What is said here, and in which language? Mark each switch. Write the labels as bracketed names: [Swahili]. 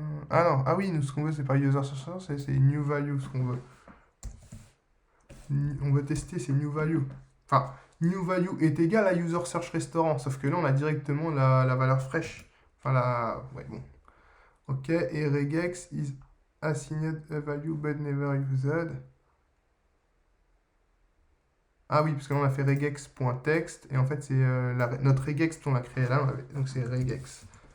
[French] Ah non, ah oui, nous ce qu'on veut, c'est pas user search, c'est new value ce qu'on veut. On veut tester ces new value. Enfin, new value est égal à user search restaurant, sauf que là, on a directement la valeur fraîche. Enfin, ouais, bon. Ok, et [English] regex is assigned a value but never used. [French] Ah oui, parce que là, on a fait regex.text, et en fait, c'est notre regex qu'on a créé là, donc c'est regex.